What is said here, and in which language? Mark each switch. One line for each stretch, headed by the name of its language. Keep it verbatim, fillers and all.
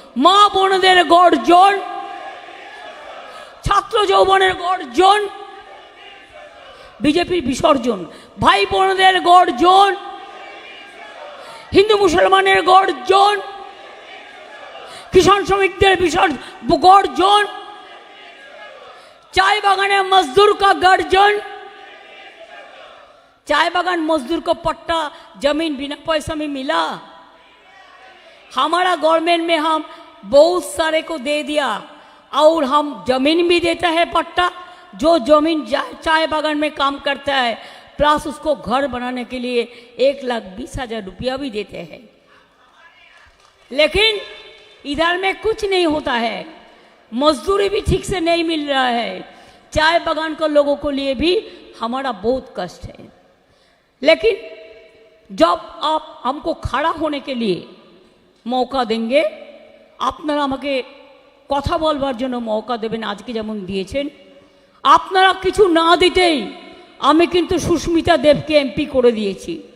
Bangla: মা বোনদের গর্জন, ছাত্র যৌবনের গর্জন, বিজেপির বিসর্জন। ভাই বোনদের গর্জন, হিন্দু মুসলমানের গর্জন, কিষাণ শ্রমিকদের বিসর্জন গর্জন,
Hindi: चाय बागान मजदूर का गर्जन। चाय बागान मजदूर को पट्टा जमीन बिना पैसा में मिला। हमारा गवर्नमेंट में हम बहुत सारे को दे दिया और हम जमीन भी देता है पट्टा, जो जमीन चाय बागान में काम करता है, प्लस उसको घर बनाने के लिए एक लाख बीस हजार रुपया भी देते हैं। लेकिन इधर में कुछ नहीं होता है, मजदूरी भी ठीक से नहीं मिल रहा है। चाय बागान के लोगों को लिए भी हमारा बहुत कष्ट है। लेकिन जब आप हमको खड़ा होने के लिए मौका देंगे,
Bangla: আপনারা আমাকে কথা বলবার জন্য মৌকা দেবেন, আজকে যেমন দিয়েছেন। আপনারা কিছু না দিতেই আমি কিন্তু সুস্মিতা দেবকে এমপি করে দিয়েছি।